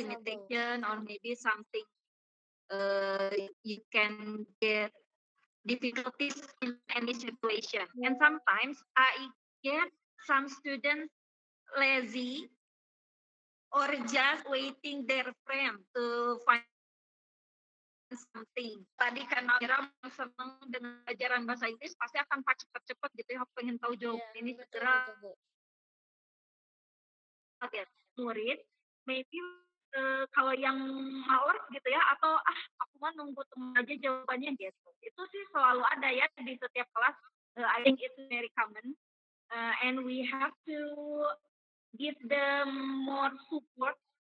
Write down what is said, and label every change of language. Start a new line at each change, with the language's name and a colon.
English: limitation or maybe something you can get difficulties in any situation. And sometimes I get some students lazy or just waiting their friend to find something.
Indonesian: Tadi karena Mira senang dengan pelajaran bahasa Inggris, pasti akan cepet-cepet gitu ya, pengen tahu Iya, jawaban ini betul betul, segera Bu. ya. Murid, maybe kalau yang males gitu ya, atau aku mah nunggu temen aja jawabannya gitu. Itu sih selalu ada ya di setiap kelas.
English: I think it's very common. And we have to give them more support